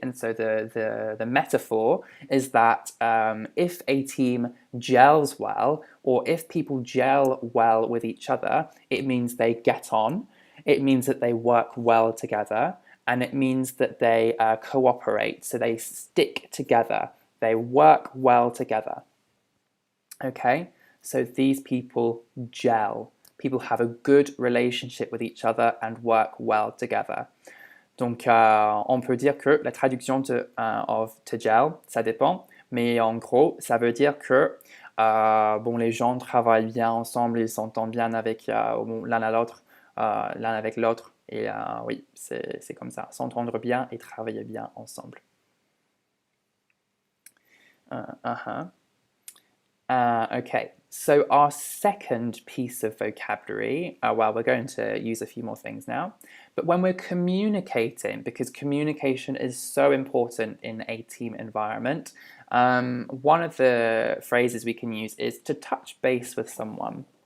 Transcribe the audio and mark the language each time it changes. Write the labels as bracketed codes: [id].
[en] And so the metaphor is that if a team gels well, or if people gel well with each other, it means they get on, it means that they work well together, and it means that they cooperate, so they stick together, they work well together. Okay, so these people gel. People have a good relationship with each other and work well together. [fr] Donc, on peut dire que la traduction of to gel, ça dépend, mais en gros, ça veut dire que bon, les gens travaillent bien ensemble, ils s'entendent bien avec l'un à l'autre, l'un avec l'autre, et oui, c'est comme ça, s'entendre bien et travailler bien ensemble. [en] Okay, so our second piece of vocabulary, well, we're going to use a few more things now, but when we're communicating, because communication is so important in a team environment, one of the phrases we can use is to touch base with someone.